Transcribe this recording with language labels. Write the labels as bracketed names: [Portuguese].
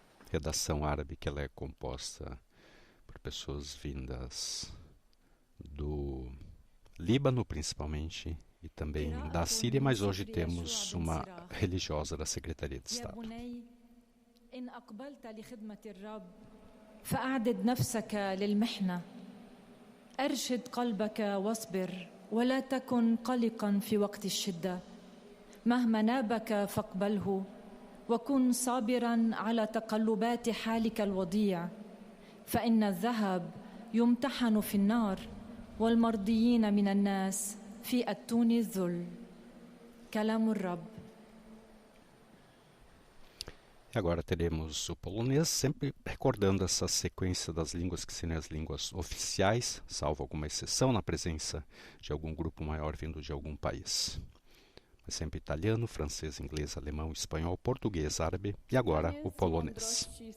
[Portuguese] Redação árabe, que ela é composta por pessoas vindas do Líbano, principalmente, e também da Síria, mas hoje temos uma religiosa da Secretaria de Estado. [Arabic] إن أقبلت لخدمة الرب فأعدد نفسك للمحنة أرشد قلبك واصبر ولا تكن قلقا في وقت الشدة مهما نابك فاقبله وكن صابرا على تقلبات حالك الوضيع فإن الذهب يمتحن في النار والمرضيين من الناس في أتون الذل كلام الرب. [Portuguese] E agora teremos o polonês, sempre recordando essa sequência das línguas que seriam as línguas oficiais, salvo alguma exceção na presença de algum grupo maior vindo de algum país. Mas sempre italiano, francês, inglês, alemão, espanhol, português, árabe e agora o polonês.